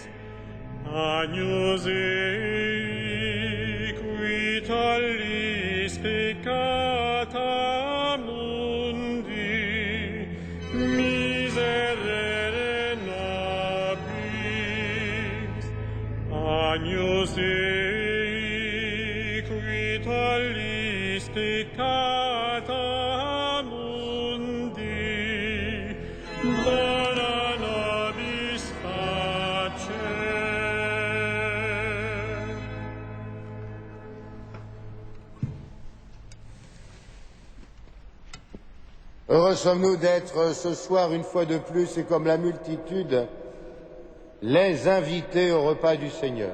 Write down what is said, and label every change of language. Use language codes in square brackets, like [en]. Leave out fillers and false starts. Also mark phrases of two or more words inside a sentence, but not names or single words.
[la] Agnus Dei, qui talis peccata mundi, miserere nobis. Agnus Dei, qui talis peccata mundi, dona nobis pace. [fr] Heureux sommes-nous d'être ce soir, une fois de plus, et comme la multitude, les invités au repas du Seigneur.